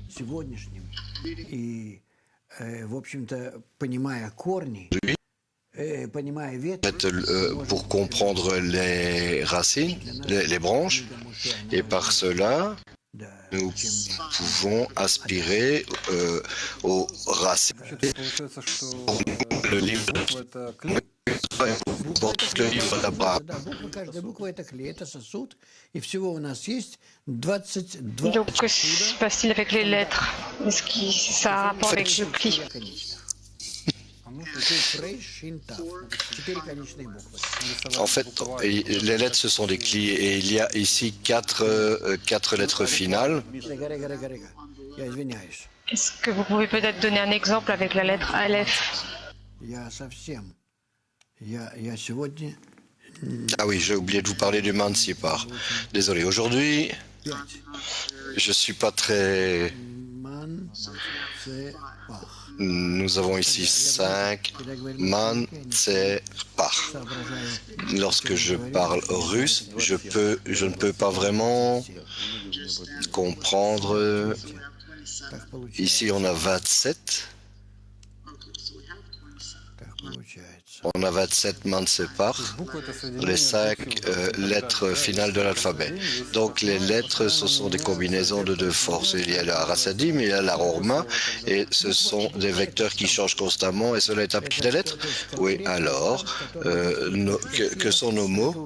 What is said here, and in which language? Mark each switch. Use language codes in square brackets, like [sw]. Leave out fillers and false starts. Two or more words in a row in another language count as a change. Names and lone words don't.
[fr] pour comprendre les racines, les branches, et par cela, nous pouvons aspirer aux racines. [ru] Получается, что [fr] Le livre [ru] Буква — это клей. [fr] porte le livre d'Abraham. [ru] Да, буква, каждая буква это клей, это сосуд, и всего у нас есть 22 [fr] Donc, que se passe-t-il avec les lettres? Est-ce que ça a un rapport avec le pli? [ru] Четыре конечные буквы. [fr] En fait, les lettres, ce sont des clés, et il y a ici quatre lettres finales. [ru] Я извиняюсь. [fr] Est-ce que vous pouvez peut-être donner un exemple avec la lettre Aleph? [ru] Я совсем. Я сегодня [fr] Ah oui, j'ai oublié de vous parler du Mansipar. Désolé, aujourd'hui, je suis pas très... [ru] ман це пах. [fr] Nous avons ici 5 Mansipar. Lorsque je parle russe, je ne peux pas vraiment comprendre. [ru] Так получается. [fr] Ici, on a 27. [ru] Так получается. [fr] On a 27 mansepar, les 5 lettres finales de l'alphabet. Donc les lettres, ce sont des combinaisons de 2 forces. Il y a la Rasadim, il y a la Rorma, et ce sont des vecteurs qui changent constamment, et cela est appliqué des lettres. Oui, alors, que sont nos mots?